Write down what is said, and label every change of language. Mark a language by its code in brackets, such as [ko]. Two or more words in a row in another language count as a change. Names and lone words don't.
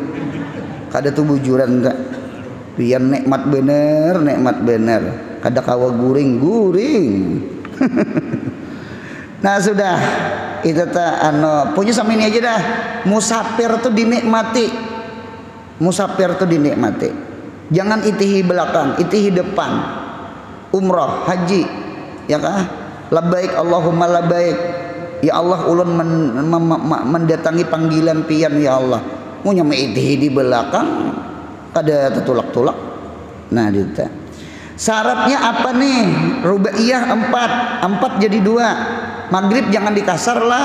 [bjn] Kada tuh bujuran enggak. Biar nikmat bener kada kawa guring nah sudah itu punya sama ini aja dah. Musafir tuh dinikmati, jangan itihi belakang, itihi depan. Umrah haji ya kah, [ar] لبيك اللهم لبيك, [bjn] ya Allah ulun mendatangi panggilan pian ya Allah, punya itihi di belakang kada tertulak-tulak. [id] Nah syaratnya apa nih? Rubaiyah 4 jadi 2. Maghrib jangan dikasar lah.